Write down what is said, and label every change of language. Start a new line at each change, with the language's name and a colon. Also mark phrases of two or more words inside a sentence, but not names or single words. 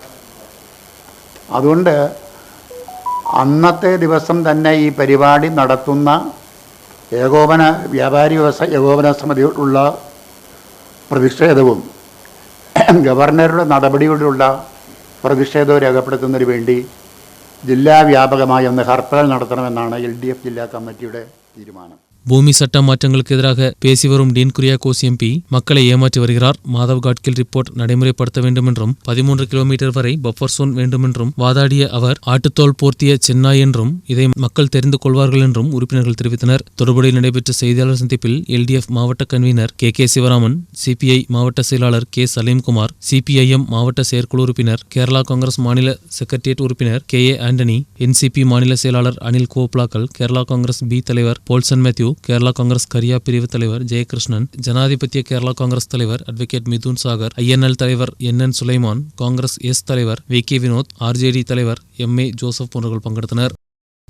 Malayalam: അതുകൊണ്ട് അന്നത്തെ ദിവസം തന്നെ ഈ പരിപാടി നടത്തുന്ന വ്യാപാരി വ്യവസായ ഏകോപന സമിതിയോടുള്ള പ്രതിഷേധവും ഗവർണറുടെ നടപടിയോടുള്ള പ്രതിഷേധവും രേഖപ്പെടുത്തുന്നതിന് വേണ്ടി ജില്ലാവ്യാപകമായി ഒന്ന് ഹർത്താൽ നടത്തണമെന്നാണ് എൽഡിഎഫ് ജില്ലാ കമ്മിറ്റിയുടെ തീരുമാനം.
Tamil: பூமி சட்ட மாற்றங்களுக்கு எதிராக பேசி வரும் டீன் குரியாகோஸ் எம்பி மக்களை ஏமாற்றி வருகிறார். மாதவ் காட்கில் ரிப்போர்ட் நடைமுறைப்படுத்த வேண்டும் என்றும் 13 கிலோமீட்டர் வரை பஃபர் சோன் வேண்டும் என்றும் வாதாடிய அவர் ஆட்டுத்தோல் போர்த்திய சென்னாய் என்றும் இதை மக்கள் தெரிந்து கொள்வார்கள் என்றும் உறுப்பினர்கள் தெரிவித்தனர். தொடுபுழையில் நடைபெற்ற செய்தியாளர் சந்திப்பில் எல்டிஎஃப் மாவட்ட கன்வீனர் கே சிவராமன், சிபிஐ மாவட்ட செயலாளர் கே சலீம்குமார், சிபிஐஎம் மாவட்ட செயற்குழு உறுப்பினர், கேரளா காங்கிரஸ் மாநில செக்ரட்டரியேட் உறுப்பினர் கே ஆண்டனி, என்சிபி மாநில செயலாளர் அனில் கோப்லாக்கல், கேரளா காங்கிரஸ் பி தலைவர் போல்சன் மேத்யூ, கேரளா காங்கிரஸ் கரியா பிரிவு தலைவர் ஜெயகிருஷ்ணன், ஜனாதிபத்திய கேரளா காங்கிரஸ் தலைவர் அட்வொகேட் மிதுன் சாகர், ஐஎன்எல் தலைவர் என்என் சுலைமான், காங்கிரஸ் எஸ் தலைவர் வி கே வினோத், ஆர்ஜேடி தலைவர் எம்ஏ ஜோசப் போன்றவர்கள் பங்கெடுத்தனர்.